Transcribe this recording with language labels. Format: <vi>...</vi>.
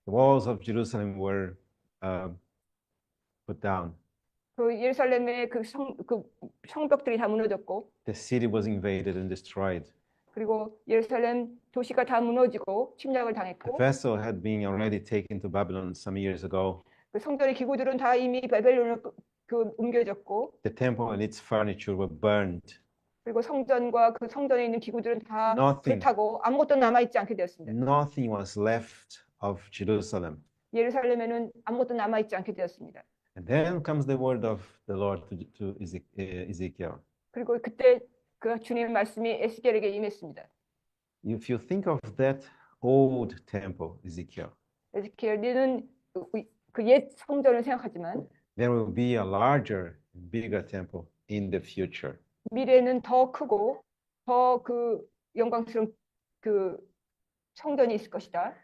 <en>The walls of Jerusalem were put down.</en> <ko>그 예루살렘의 그 성벽들이 다 무너졌고,</ko> <en>The city was invaded and destroyed.</en> <ko>그리고 예루살렘 도시가 다 무너지고 침략을</ko> <en>The</en> <ko>당했고,</ko> <en>vessel had been already taken to Babylon some years ago.</en> <ko>그 성전의 기구들은 다 이미 바벨론으로 옮겨졌고,</ko> <en>The temple and its furniture were burned.</en> <ko>그리고 성전과 그 성전에 있는 기구들은 다</ko> <en>Nothing.</en> <ko>불타고 아무것도 남아있지 않게 되었습니다.</ko> <en>Nothing was left of Jerusalem.</en> <ko>예루살렘에는 아무것도 남아있지 않게 되었습니다.</ko> <en>And then comes the word of the Lord to Ezekiel.</en> <ko>그리고 그때 그 주님의 말씀이 에스겔에게 임했습니다.</ko> <en>If you think of that old temple, Ezekiel,</en> <ko>에스겔, 너는 그 옛 성전을 생각하지만</ko> <en>there will be a larger, bigger temple in the future.</en> <ko>미래는 더 크고 더 그 영광스러운 그 성전이 있을 것이다.</ko>